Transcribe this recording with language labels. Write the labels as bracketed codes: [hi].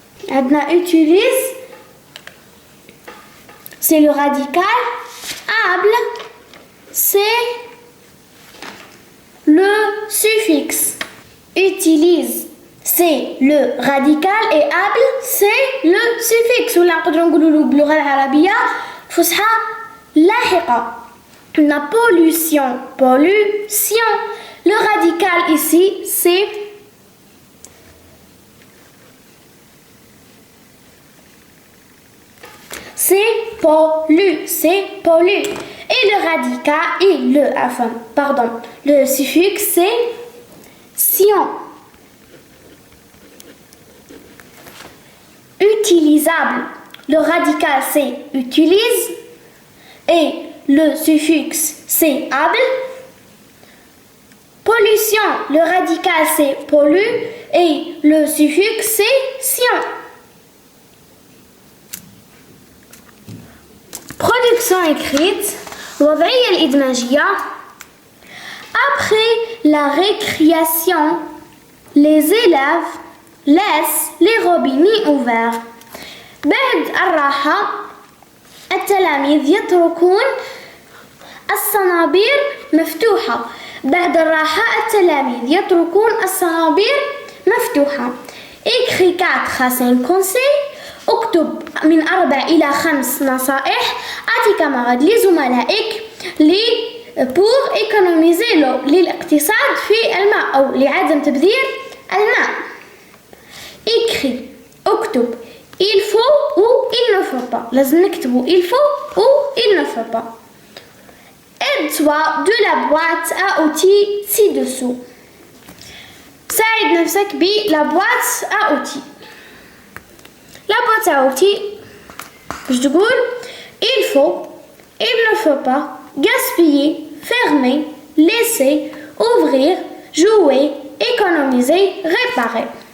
[fr] عندنا utilise c'est le radical. Able c'est le suffixe. Utilise c'est le radical et able c'est le suffixe. [ar] ولا نقدروا نقولوا باللغة العربية فصحى لاحقة. [fr] La pollution. Le radical ici c'est pollue. Et le radical et le suffixe c'est sion. Utilisable. Le radical c'est utilise et le suffixe c'est able. Pollution. Le radical c'est pollue et le suffixe c'est sion. Production écrite. [ar] الوضعية الإدماجية. [fr] Après la récréation, les élèves laissent les robinets ouverts. [ar] بعد الراحة التلاميذ يتركون الصنابير مفتوحة. بعد الراحة التلاميذ يتركون الصنابير مفتوحة. [fr] écris 4 à 5 conseils. [ar] اكتب من 4 إلى 5 نصائح. أعطي كاميراد لزملائك [fr] pour économiser l'eau [ar] للاقتصاد في الماء أو لعدم تبذير الماء. [fr] écris اكتب il faut ou il ne faut pas. [ar] لازم نكتبوا [fr] il faut ou il ne faut pas. aide-toi de la boîte à outils ci-dessous. [ar] ساعد نفسك بلا [fr] boîte à outils. La boîte à outils [ar] باش تقول [fr] il faut, il ne faut pas, gaspiller, fermer, laisser, ouvrir, jouer, économiser, réparer.